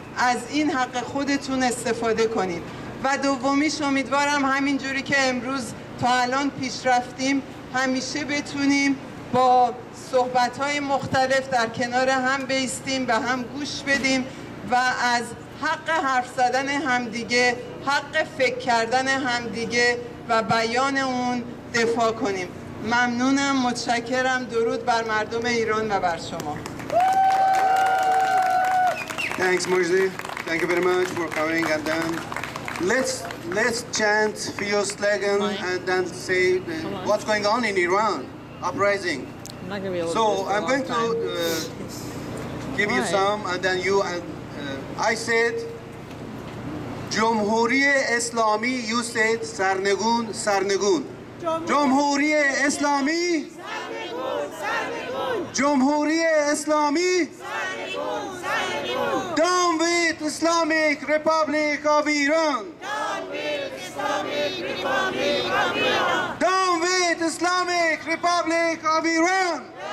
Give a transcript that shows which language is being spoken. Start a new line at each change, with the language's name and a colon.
Persian: از این حق خودتون استفاده کنید. و دومیش امیدوارم همینجوری که امروز تا الان پیش رفتیم همیشه بتونیم با صحبت‌های مختلف در کنار هم بایستیم و هم گوش بدیم و از حق حرف زدن همدیگه، حق فکر کردن همدیگه و بیان اون دفاع کنیم. ممنونم، متشکرم. درود بر مردم ایران و بر شما.
English: Thanks, Majdi. Thank you very much for coming. And then let's chant few slogans and then say what's going on in Iran, uprising. So I'm going to give you some, and then you. I said
Persian: جمهوری اسلامی.
English: You said
Persian: سرنگون سرنگون. جمهوری اسلامی جمهوری اسلامی
English: Down with Islamic Republic of Iran. Down with Islamic Republic of Iran.